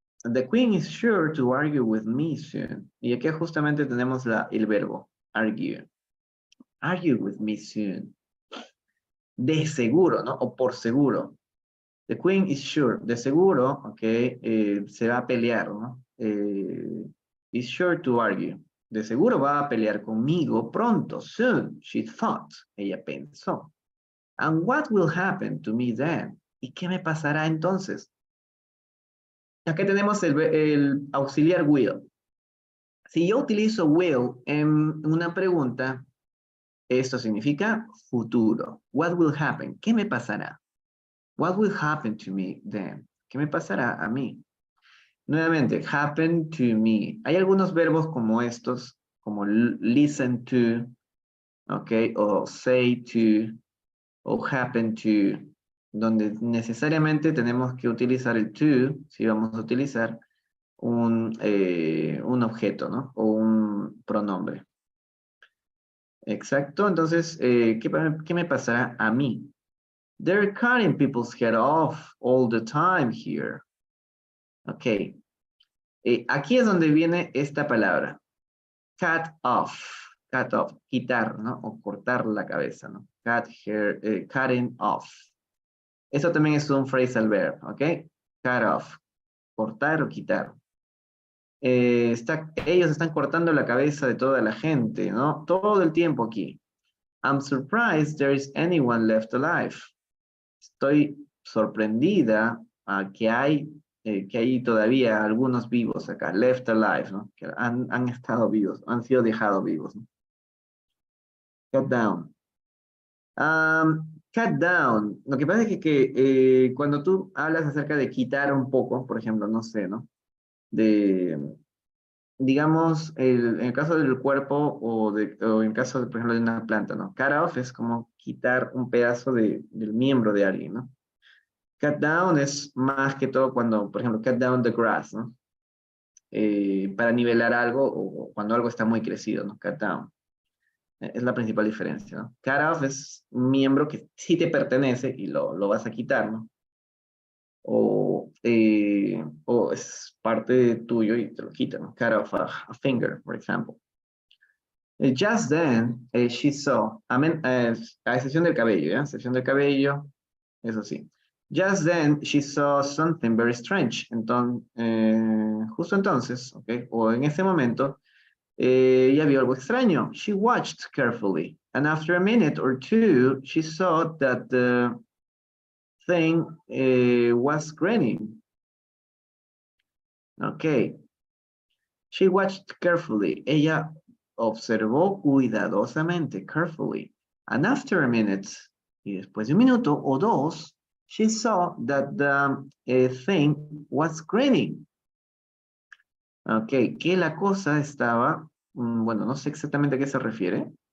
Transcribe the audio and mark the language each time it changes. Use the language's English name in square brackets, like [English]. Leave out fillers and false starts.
[English] The queen is sure to argue with me soon. [Spanish] Y aquí justamente tenemos el verbo. [English] Argue. Argue with me soon. [Spanish] De seguro, ¿no? O por seguro. [English] The queen is sure. [Spanish] De seguro, ok, se va a pelear, ¿no? [English] Is sure to argue. [Spanish] De seguro va a pelear conmigo pronto. [English] Soon, she thought. [Spanish] Ella pensó. [English] And what will happen to me then? [Spanish] ¿Y qué me pasará entonces? Acá tenemos el auxiliar will. Si yo utilizo will en una pregunta, esto significa futuro. [English] What will happen? [Spanish] ¿Qué me pasará? [English] What will happen to me then? [Spanish] ¿Qué me pasará a mí? Nuevamente, happen to me. Hay algunos verbos como estos, como listen to, ok, o say to, o happen to, donde necesariamente tenemos que utilizar el to, si vamos a utilizar un objeto, ¿no? O un pronombre. Exacto, entonces, ¿qué me pasará a mí? [English] They're cutting people's head off all the time here. [Spanish] Ok. Aquí es donde viene esta palabra. Cut off. Cut off. Quitar, ¿no? O cortar la cabeza, ¿no? [English] Cutting off. [Spanish] Eso también es un phrasal verb, ¿ok? Cut off. Cortar o quitar. Ellos están cortando la cabeza de toda la gente, ¿no? Todo el tiempo aquí. [English] I'm surprised there is anyone left alive. [Spanish] Estoy sorprendida que hay todavía algunos vivos acá, left alive, ¿no? Que han estado vivos, han sido dejados vivos, ¿no? Cut down. Cut down. Lo que pasa es que cuando tú hablas acerca de quitar un poco, por ejemplo, no sé, ¿no? Digamos, en el caso del cuerpo o en caso, por ejemplo, de una planta, ¿no? Cut off es como quitar un pedazo del miembro de alguien, ¿no? Cut down es más que todo cuando, por ejemplo, [English] cut down the grass, [Spanish] ¿no? Para nivelar algo o cuando algo está muy crecido, ¿no? Cut down. Es la principal diferencia, ¿no? Cut off es un miembro que sí te pertenece y lo vas a quitar, ¿no? O es parte tuyo y te lo quitan, ¿no? [English] Cut off a finger, for example. Just then, she saw, [Spanish] a excepción del cabello, ¿ya? A excepción del cabello, eso sí. [English] Just then, she saw something very strange. [Spanish] Entonces, justo entonces, ¿ok? O en ese momento, ella vio algo extraño. [English] She watched carefully. And after a minute or two, she saw that the thing was grinning. Ok. She watched carefully. [Spanish] Ella observó cuidadosamente, [English] carefully. And after a minute, [Spanish] y después de un minuto o dos, [English] she saw that the thing was grinning. [Spanish] Ok, que la cosa estaba, bueno, no sé exactamente a qué se refiere.